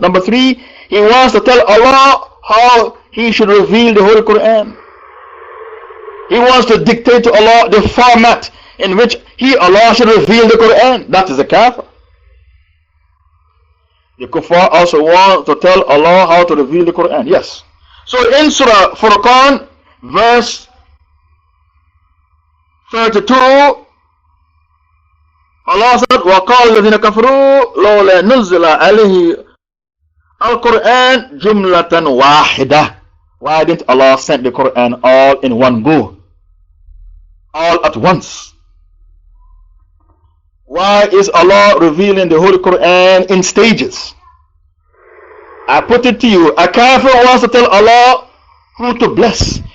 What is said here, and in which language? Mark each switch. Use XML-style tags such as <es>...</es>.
<en>Number 3, he wants to tell Allah how he should reveal the Holy Quran. He wants to dictate to Allah the format in which Allah should reveal the Quran. That is a kafir. The kuffar also want to tell Allah how to reveal the Quran. Yes. So in Surah Al-Furqan, verse 32, Allah said,</en> <ar>وَقَالَ الَّذِينَ كَفَرُوا لَوْلَا نُزِّلَ عَلَيْهِ الْقُرْآنِ جُمْلَةً وَاحِدَةً.</ar> <en>Why didn't Allah send the Quran all in one go? All at once? Why is Allah revealing the Holy Quran in stages? I put it to you, a kafir wants to tell Allah who to bless.</en>